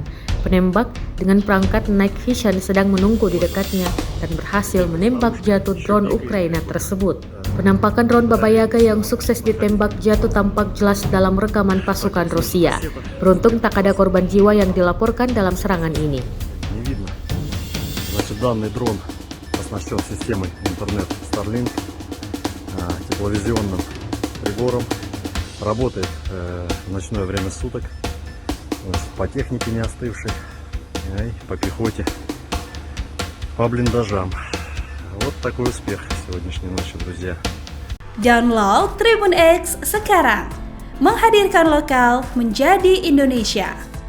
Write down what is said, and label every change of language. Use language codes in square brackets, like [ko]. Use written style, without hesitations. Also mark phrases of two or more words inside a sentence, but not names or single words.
[id] Penembak dengan perangkat [en] Night Vision [id] sedang menunggu di dekatnya dan berhasil menembak jatuh drone Ukraina tersebut. Penampakan drone Baba Yaga yang sukses ditembak jatuh tampak jelas dalam rekaman pasukan Rusia. Beruntung tak ada korban jiwa yang dilaporkan dalam serangan ini. [ru] Не видно. Значит, данный дрон оснащен системой интернет Starlink, тепловизионным прибором, работает в ночное время суток, по технике не остывшей, и по пехоте, по блиндажам. Вот такой успех сегодняшней ночи, друзья. [id] Download Tribun X sekarang, menghadirkan lokal menjadi Indonesia.